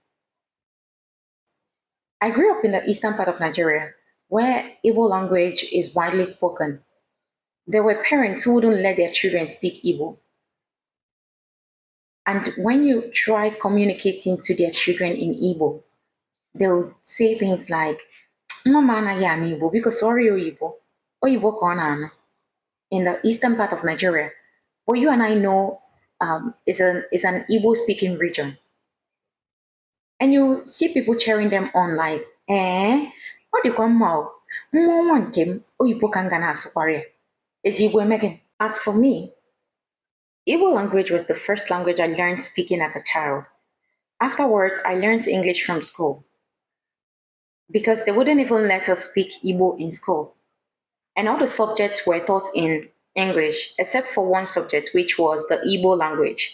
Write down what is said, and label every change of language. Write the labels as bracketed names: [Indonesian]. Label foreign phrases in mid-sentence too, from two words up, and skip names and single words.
[English] I grew up in the eastern part of Nigeria, where Igbo language is widely spoken. There were parents who wouldn't let their children speak Igbo. And when you try communicating to their children in Igbo, they'll say things like, [Igbo] Mama anaghị anụ Igbo [English] because sorry [Igbo] Oyibo. Oyibo ka ọ na-anụ. [English] In the eastern part of Nigeria, but you and I know is an Igbo speaking region. And you see people cheering them on like, [Igbo] ọ dịkwa mma o, nwa nwa nke m oyibo ka m ga na-asụkwara ya. Eji Igbo eme gịnị? [English] As for me, Igbo language was the first language I learned speaking as a child. Afterwards, I learned English from school because they wouldn't even let us speak Igbo in school. And all the subjects were taught in English except for one subject, which was the Igbo language.